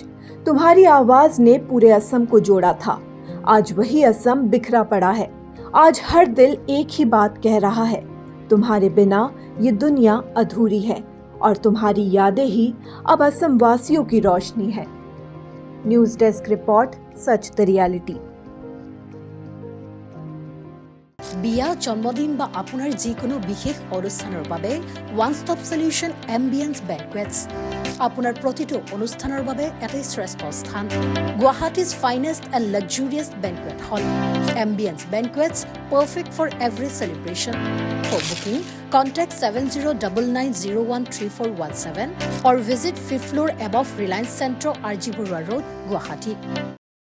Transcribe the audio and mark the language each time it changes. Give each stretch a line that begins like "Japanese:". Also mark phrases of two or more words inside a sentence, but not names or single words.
Hindi: तुम्हारी आवाज ने पूरे असम को जोड़ा था, आज वही असम बिखरा पड़ा है। आज हर दिल एक ही बात कह रहा है, तुम्हारे बिना ये दुनिया अधूरी है, और तुम्हारी यादें ही अब असम वासियों की रोशनी है।
English: News desk report, Sach The Reality.
Assamese: বিয়া জন্মদিন বা আপোনাৰ যিকোনো বিশেষ অনুষ্ঠানৰ বাবে
English: ওয়ান ষ্টপ সলিউশন
Assamese: এম্বিয়েন্স বেংকুৱেটছ আপোনাৰ প্ৰতিটো অনুষ্ঠানৰ বাবে এটাই শ্ৰেষ্ঠ স্থান।
English: Guwahati's finest and luxurious banquet hall Ambience Banquets, perfect for every celebration. For booking, contact 7099013417 or visit 5th floor above Reliance Centro, RG Burwa Road, Guwahati.